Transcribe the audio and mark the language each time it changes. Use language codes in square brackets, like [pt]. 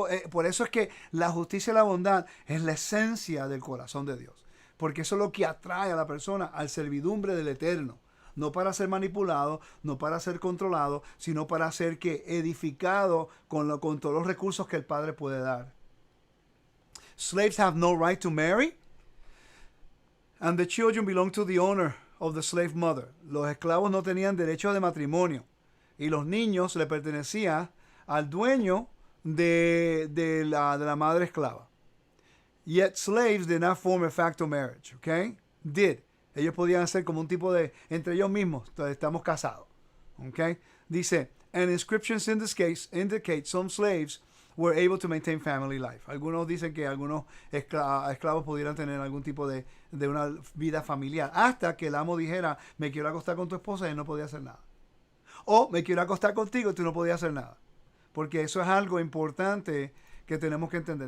[es] Por eso es que la justicia y la bondad es la esencia del corazón de Dios. Porque eso es lo que atrae a la persona al servidumbre del Eterno. No para ser manipulado, no para ser controlado, sino para ser edificado con todos los recursos que el Padre puede dar. [en] Slaves have no right to marry, and the children belong to the owner of the slave mother. [es] Los esclavos no tenían derecho de matrimonio, y los niños le pertenecían al dueño de la madre esclava. [en] Yet slaves did not form a facto marriage, okay? [es] Ellos podían hacer como un tipo de, entre ellos mismos, estamos casados. Okay? [en] Dice, and inscriptions in this case indicate some slaves were able to maintain family life. [es] Algunos dicen que algunos esclavos pudieran tener algún tipo de una vida familiar. Hasta que el amo dijera, me quiero acostar con tu esposa y él no podía hacer nada. O me quiero acostar contigo y tú no podías hacer nada. Porque eso es algo importante que tenemos que entender.